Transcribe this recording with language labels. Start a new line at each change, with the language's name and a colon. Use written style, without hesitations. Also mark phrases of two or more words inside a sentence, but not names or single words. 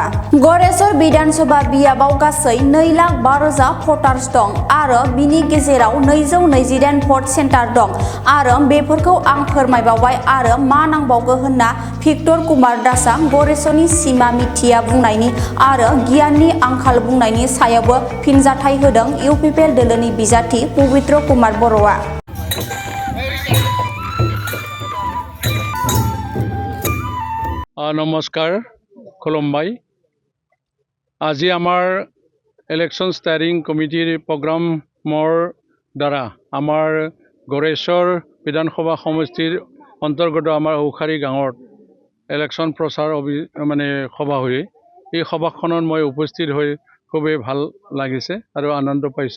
Bodo: गरेस्वर विधानसभा बियाबाव गासै 2,05,000 भटार्स दं आरो बिनि गेजेराव 228 भट सेन्टार दं आरो बेफोरखौ आं फोरमायबावबाय आरो मा नांबावगौ होनना भिक्टर कुमार दासआ गरेस्वरनि सिमा मिथिया बुंनायनि आरो गियाननि आंखाल बुंनायनि सायावबो फिनजाथाय होदों इउपिपिएल दोलोनि बिजाथि पबित्र कुमार बर'आ। नमस्कार खुलुमबाय।
Assamese: আজি আমাৰ ইলেকশ্যন ষ্টাৰিং কমিটিৰ প্ৰগ্ৰামৰ দ্বাৰা আমাৰ গড়েশ্বৰ বিধানসভা সমষ্টিৰ অন্তৰ্গত আমাৰ ঔখাৰী গাঁৱত ইলেকশ্যন প্ৰচাৰ সভা হৈ এই সভাখনত মই উপস্থিত হৈ খুবেই ভাল লাগিছে আৰু আনন্দ পাইছোঁ।